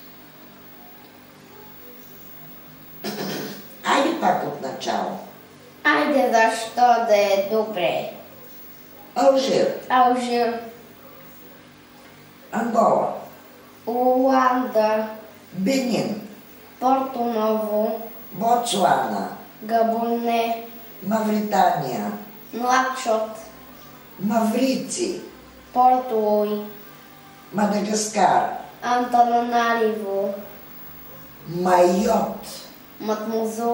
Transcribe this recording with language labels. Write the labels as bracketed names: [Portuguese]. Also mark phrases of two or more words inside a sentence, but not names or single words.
[Bulgarian] Айде пак от начало. Айде, защо да е добре? Алжир. Алжир, Ангола. Руанда, Бенин. Порто Ново, Ботсуана. Габоне, Мавритания. Нуакшот, Маврици. Порто Луи, Мадагаскар. Антананариво, Майот. Матмузу,